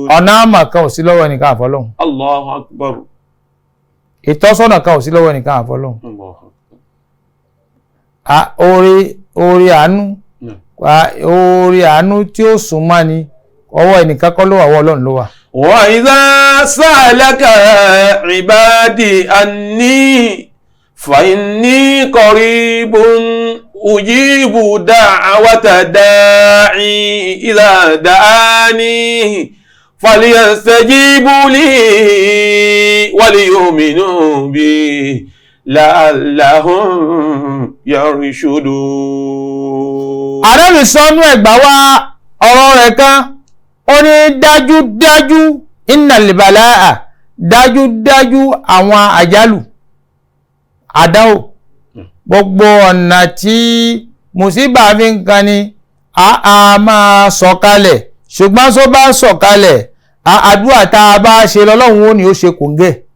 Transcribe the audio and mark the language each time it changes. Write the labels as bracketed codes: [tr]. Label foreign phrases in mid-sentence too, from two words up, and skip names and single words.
[yo] ọ̀nà àmà kan ò sí lọ́wọ́ ẹnìkan àfọlọ́hun. [ar] الله أكبر. [yo] ìtọ́sọ́nà kan ò sí lọ́wọ́ ẹnìkan àfọlọ́hun. [ar] الله أكبر. [yo] oore àánú tí ó sùn máa ni ọwọ́ ẹnìkan kọ́ ló wà ọwọ́ Ọlọ́run ló wà. [ar] وإذا سألك عبادي عني فإني قريب أجيب دعوة الداع إذا دعان فليستجيبوا لي وليؤمنوا بي لعلهم يرشدون. [yo] Ànábì sọ́nú ẹ̀gbà wá ọ̀rọ̀ rẹ̀ kan ó ní dájúdájú [ar] إن البلاء [yo] dájúdájú àwọn àjálù àdánwò gbogbo ọ̀nà tí mùsíbà fi ń kan ni a máa sọ̀kalẹ̀ ṣùgbọ́n só bá sọ̀kalẹ̀ àdúrà tá a bá ṣe lọ́lọ́run ó ní ó ṣe kòǹgẹ́.